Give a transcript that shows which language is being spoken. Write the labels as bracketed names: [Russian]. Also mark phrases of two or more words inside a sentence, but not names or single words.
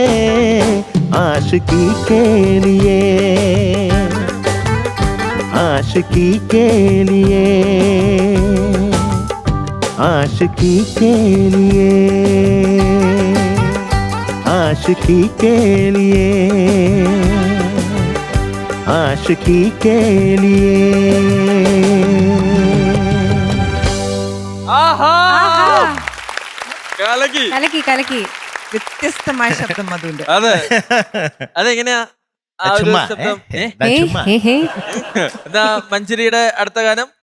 [Hindi] आशिकी के लिए, आशिकी के लिए, आशिकी के लिए, आशिकी के लिए, आशिकी के लिए. [Malayalam] കലക്കി കലക്കി. വ്യത്യസ്തമായ ശബ്ദം മധുവിന്റെ. അതെ, അതെങ്ങനെയാ മഞ്ജരിയുടെ അടുത്ത ഗാനം?